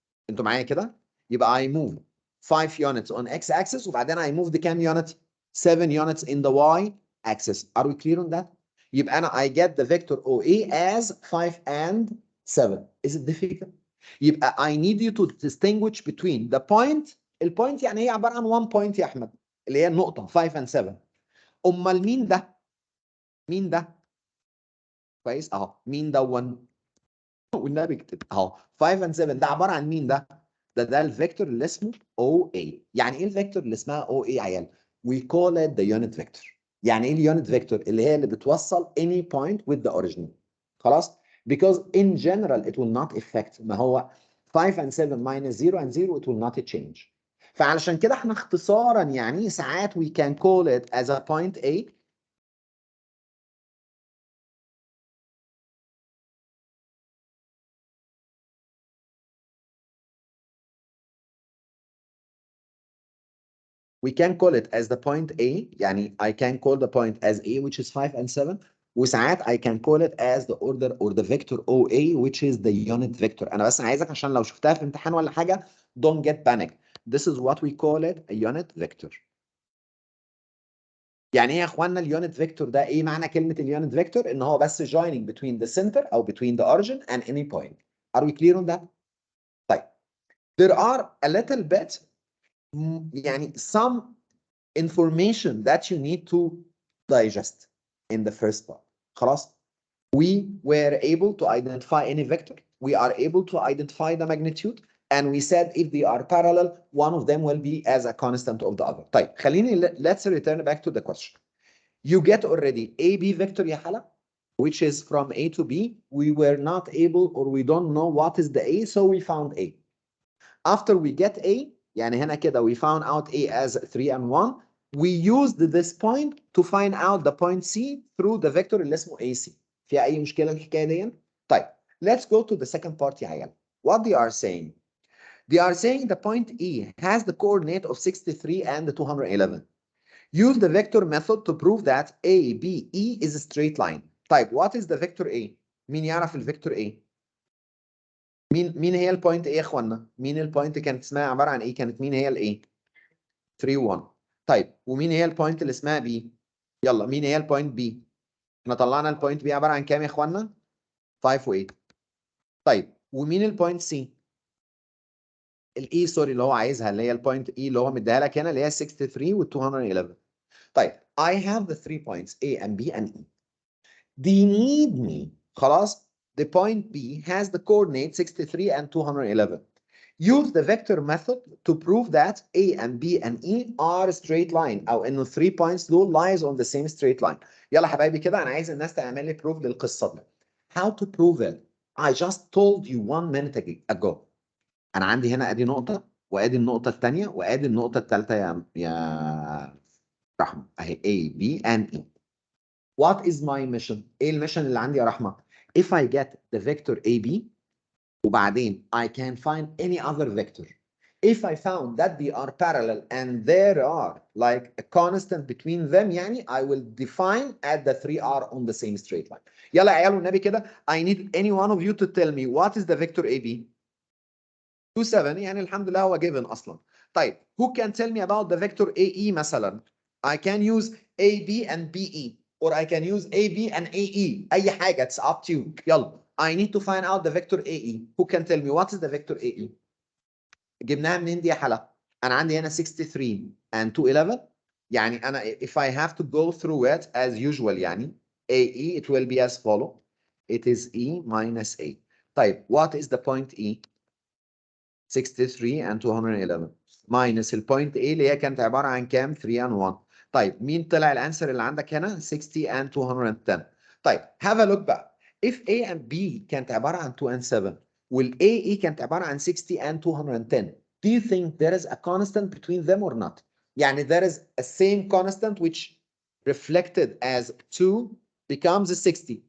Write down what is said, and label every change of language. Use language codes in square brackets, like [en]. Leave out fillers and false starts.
[ar] انتوا معايا كده؟ يبقى [en] I move 5 units on x axis [ar] وبعدين [en] I move the [ar] كام [en] unit؟ 7 units in the y axis. Are we clear on that? [ar] يبقى أنا [en] I get the vector OA as 5 and 7. Is it difficult? [ar] يبقى [en] I need you to distinguish between the point. [ar] البوينت يعني هي عبارة عن 1 point يا أحمد، اللي هي النقطة 5 and 7. أمال مين ده؟ مين ده؟ كويس أهو، مين دون؟ والنبي اكتب أهو 5 and 7 ده عبارة عن مين ده؟ ده الفيكتور اللي اسمه OA. يعني ايه الفيكتور اللي اسمها OA يا عيال؟ [en] We call it the unit vector. [ar] يعني ايه اليونت فيكتور؟ اللي هي اللي بتوصل [en] any point with the original. [ar] خلاص؟ [en] Because in general it will not affect. [ar] ما هو [en] 5 and 7 minus 0 and 0 it will not change. [ar] فعلشان كده احنا اختصارا يعني ساعات [en] we can call it as a point A. We can call it as the point A. [ar] يعني [en] I can call the point as A which is 5 and 7. [ar] وساعات [en] I can call it as the order or the vector OA which is the unit vector. [ar] أنا بس عايزك عشان لو شفتها في امتحان ولا حاجة [en] don't get panic. This is what we call it a unit vector. [ar] يعني ايه يا اخوانا اليونت فيكتور ده؟ ايه معنى كلمة اليونت فيكتور؟ ان هو بس [en] joining between the center [ar] او [en] between the origin and any point. Are we clear on that? [ar] طيب. [en] There are a little bit [ar] يعني [en] some information that you need to digest in the first part. [ar] خلاص. [en] We were able to identify any vector. We are able to identify the magnitude. And we said if they are parallel, one of them will be as a constant of the other. [ar] طيب خليني [en] let's return back to the question. You get already AB vector [ar] يا حلا, [en] which is from A to B. We were not able or we don't know what is the A, so we found A. After we get A, [ar] يعني هنا كده [en] we found out A as 3 and 1. We used this point to find out the point C through the vector [ar] اللي اسمه [en] AC. [ar] فيها أي مشكلة الحكاية دي؟ طيب, [en] let's go to the second part [ar] يا عيال. [en] What they are saying? They are saying the point E has the coordinate of 63 and 211. Use the vector method to prove that A, B, E is a straight line. [ar] طيب, [en] what is the vector A? [ar] مين يعرف الفيكتور A؟ مين هي البوينت ايه يا اخوانا؟ مين البوينت كانت اسمها عباره عن ايه؟ كانت مين هي الايه؟ 3 1. طيب ومين هي البوينت اللي اسمها بي؟ يلا مين هي البوينت بي؟ احنا طلعنا البوينت بي عباره عن كام يا اخوانا؟ 5 و8. طيب ومين البوينت سي؟ الاي سوري اللي هو عايزها، اللي هي البوينت اي اللي هو مديها لك هنا، اللي هي 63 و 211. طيب [en] I have the 3 points A and B and E. They need me. [ar] خلاص. [en] The point B has the coordinate 63 and 211. Use the vector method to prove that A and B and E are straight line [ar] أو إنه [en] 3 points [ar] دول [en] lies on the same straight line. [ar] يلا حبايبي كده أنا عايز الناس تعمل لي proof للقصة دي. [en] How to prove it? I just told you 1 minute ago. [ar] أنا عندي هنا أدي نقطة وأدي النقطة الثانية وأدي النقطة الثالثة يا رحمة أهي A B and E. [en] What is my mission? [ar] ايه الميشن اللي عندي يا رحمة؟ [en] If I get the vector AB [ar] وبعدين [en] I can find any other vector. If I found that they are parallel and there are like a constant between them [ar] يعني [en] I will define at the 3 are on the same straight line. [ar] يلا يا عيال والنبي كده [en] I need any one of you to tell me what is the vector AB. [ar] 2 7 يعني الحمد لله هو given أصلا. طيب [en] who can tell me about the vector AE [ar] مثلا؟ [en] I can use AB and BE. or I can use AB and AE. [ar] أي حاجة, [en] it's up to you. [ar] يلا. [en] I need to find out the vector AE. Who can tell me what is the vector AE? [ar] جبناها منين دي يا حلا؟ أنا عندي هنا 63 and 211. يعني أنا [en] if I have to go through it as usual [ar] يعني [en] AE it will be as follow. It is E minus A. [ar] طيب [en] what is the point E? [ar] 63 and 211 minus البوينت A اللي هي كانت عبارة عن كام؟ 3 and 1. طيب مين طلع الانسر اللي عندك هنا؟ 60 and 210. طيب [en] have a look [ar] بقى. [en] If A and B [ar] كانت عبارة عن 2 and 7 وال AE كانت عبارة عن 60 and 210. [en] Do you think there is a constant between them or not? [ar] يعني [en] there is a same constant which reflected as 2 becomes 60.